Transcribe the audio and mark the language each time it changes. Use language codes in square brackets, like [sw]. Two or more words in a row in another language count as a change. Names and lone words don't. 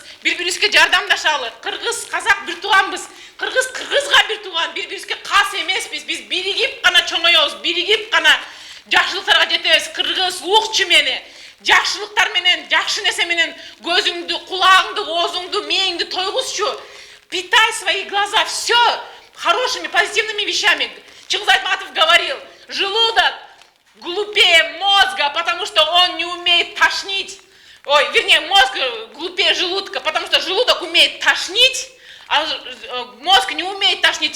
[ky] Бири-бирибизге жардамдашалы. Кыргыз, казак бир тууганбыз. Кыргыз кыргызга бир тууган, бири-бирибизге кас эмеспиз. Биз биригип гана чоңоёбуз, биригип гана жакшылыктарга жетебиз. Кыргыз укчу мени. Жакшылыктар менен, жакшы нерсе менен көзүңдү, кулагыңды, оозуңду, мээңди тойгузчу. [ru] Питай свои глаза все хорошими, позитивными вещами. Чингиз Айтматов говорил: желудок глупее мозга, потому что он не умеет тошнить. Ой, вернее, мозг глупее желудка, потому что желудок умеет тошнить, а мозг не умеет тошнить.